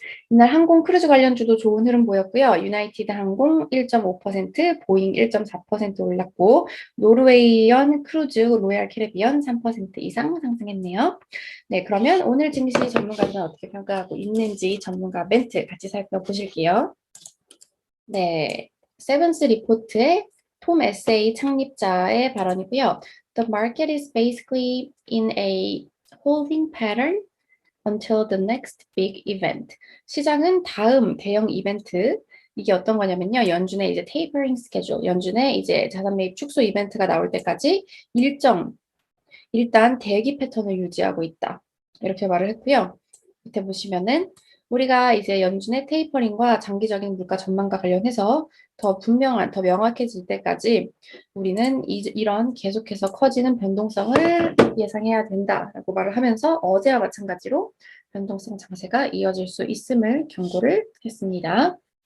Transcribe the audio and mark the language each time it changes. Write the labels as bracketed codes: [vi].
[ko] 이날 항공 크루즈 관련주도 좋은 흐름 보였고요. 유나이티드 항공 1.5%, 보잉 1.4% 올랐고 노르웨이언 크루즈, 로얄 캐리비언 3% 이상 상승했네요. 네, 그러면 오늘 증시 전문가들은 어떻게 평가하고 있는지 전문가 멘트 같이 살펴보실게요. 네, 세븐스 리포트의 톰 에세이 창립자의 발언이고요. [en] The market is basically in a holding pattern until the next big event. [ko] 시장은 다음 대형 이벤트, 이게 어떤 거냐면요. 연준의 이제 테이퍼링 스케줄, 연준의 이제 자산 매입 축소 이벤트가 나올 때까지 일단 대기 패턴을 유지하고 있다. 이렇게 말을 했고요. 밑에 보시면은 우리가 이제 연준의 테이퍼링과 장기적인 물가 전망과 관련해서 더 명확해질 때까지 우리는 이런 계속해서 커지는 변동성을 예상해야 된다라고 말을 하면서 어제와 마찬가지로 변동성 장세가 이어질 수 있음을 경고를 했습니다.